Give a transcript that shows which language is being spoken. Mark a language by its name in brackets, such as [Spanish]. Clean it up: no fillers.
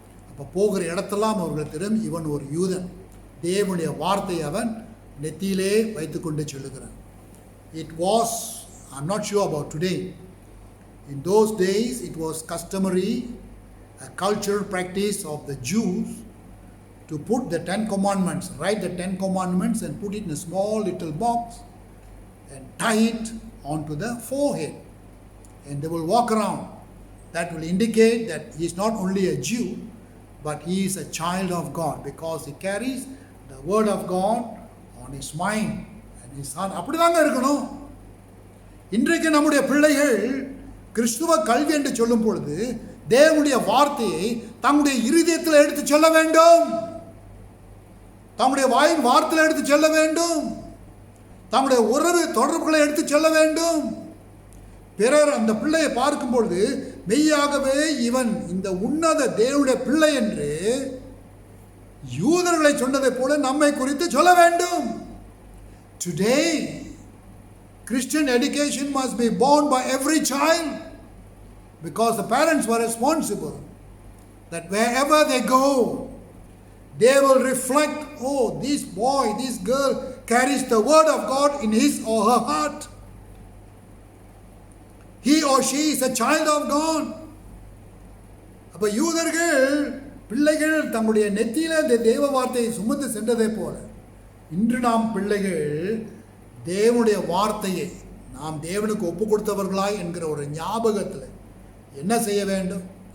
[Tamil] அப்போ போகிற இடத்தெல்லாம் அவர்கள் தெரியும், இவன் ஒரு யூதன், தேவனுடைய வார்த்தையை அவன் நெத்தியிலே வைத்து கொண்டு சொல்லுகிறான். [English] It was, I'm not sure about today, in those days it was customary, a cultural practice of the Jews to put the 10 commandments, write the 10 commandments and put it in a small little box and tie it onto the forehead, and they will walk around. That will indicate that he is not only a Jew, but he is a child of God, because he carries the word of God on his mind and his heart. [Tamil] அப்படிதாங்க இருக்கணும். இன்றைக்கு நம்முடைய பிள்ளைகள் கிறிஸ்துவ கல்வி என்று சொல்லும் பொழுது தேவனுடைய வார்த்தையை தங்களுடைய இருதயத்தில் எடுத்து செல்ல வேண்டும், தங்களுடைய வாயின் வார்த்தையில் எடுத்து செல்ல வேண்டும், தங்களுடைய உறவு தொடர்புகளை எடுத்து செல்ல வேண்டும். பிறர் அந்த பிள்ளையை பார்க்கும் பொழுது மெய்யாகவே இவன் இந்த உன்னத தேவனுடைய பிள்ளை என்று யூதர்களை சொன்னதை போல நம்மை குறித்து சொல்ல வேண்டும். [English] Today, Christian education must be born by every child, because the parents were responsible that wherever they go, they will reflect, oh, this boy, this girl carries the word of God in his or her heart. He or she is a child of God. [Tamil] அப்போ யூதர்கள் பிள்ளைகள் தங்களுடைய நெத்தியில் இந்த தேவ வார்த்தையை சுமந்து சென்றதை போல இன்று நாம் பிள்ளைகள் தேவனுடைய வார்த்தையை நாம் தேவனுக்கு ஒப்பு கொடுத்தவர்களாய் என்கிற ஒரு ஞாபகத்தில் என்ன செய்ய வேண்டும்?